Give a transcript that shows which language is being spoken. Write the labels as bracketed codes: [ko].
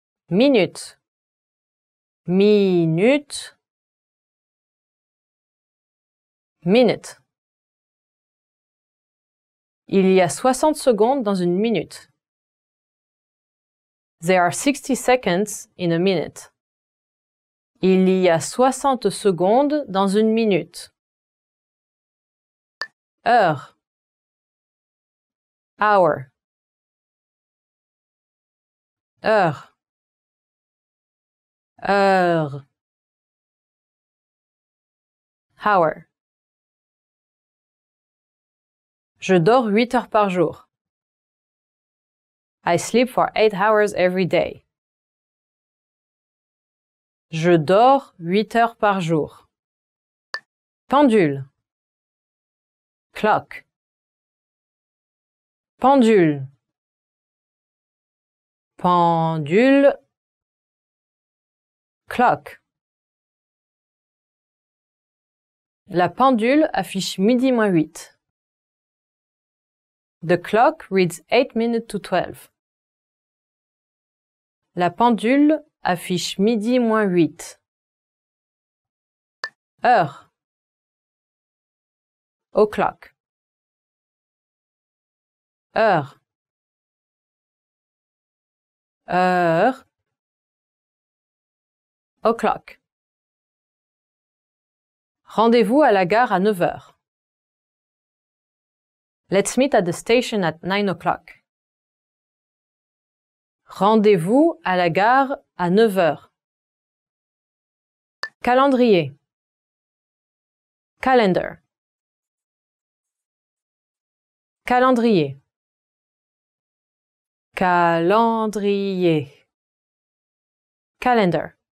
[fr] Minute. Minute. Minute. Il y a 60 secondes dans une minute. [en] There are 60 seconds in a minute. [fr] Il y a 60 secondes dans une minute. Heure. [en] Hour. [fr] Heure. Heure. [en] Hour. [fr] Je dors 8 heures par jour. [en] I sleep for 8 hours every day. [fr] Je dors 8 heures par jour. Pendule. Clock. Pendule. Pendule. [en] Clock. [fr] La pendule affiche midi moins 8. [en] The clock reads 8 minutes to 12. [fr] La pendule affiche midi moins 8. Heure. [en] O'clock. [fr] Heure. Heure. [en] O'clock. [fr] Rendez-vous à la gare à 9 heures. [en] Let's meet at the station at 9 o'clock. [fr] Rendez-vous à la gare à 9 heures. Calendrier. Calendar. Calendrier. Calendrier. Calendar.